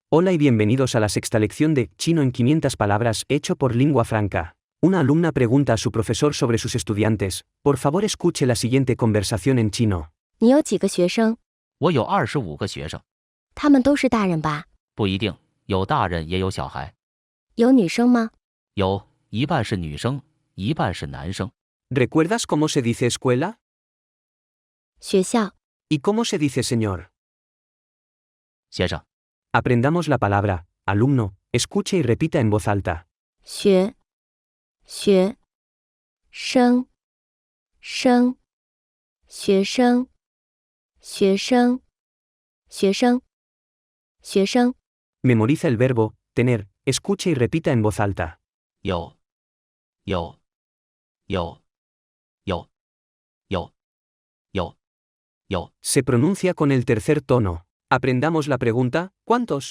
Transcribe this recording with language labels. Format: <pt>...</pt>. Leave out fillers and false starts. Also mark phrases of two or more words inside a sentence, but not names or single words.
<es>Hola y bienvenidos a la sexta lección de Chino en 500 palabras hecho por Lingua Franca. Una alumna pregunta a su profesor sobre sus estudiantes. Por favor, escuche la siguiente conversación en chino.</es> <zh>你有几个学生？我有25个学生。他们都是大人吧？不一定，有大人也有小孩。有女生吗？有，一半是女生，一半是男生。</zh> <es>¿Recuerdas cómo se dice escuela?</es> <zh>学校。</zh> <es>¿Y cómo se dice señor?</es> <zh>先生，</zh> <es>Aprendamos la palabra alumno. Escuche y repita en voz alta.</es> <zh>学生生学生学生</zh> <es>Memoriza el verbo tener. Escuche y repita en voz alta.</es> <zh>有有。</zh> <es>Se pronuncia con el tercer tono. Aprendamos la pregunta ¿cuántos?</es>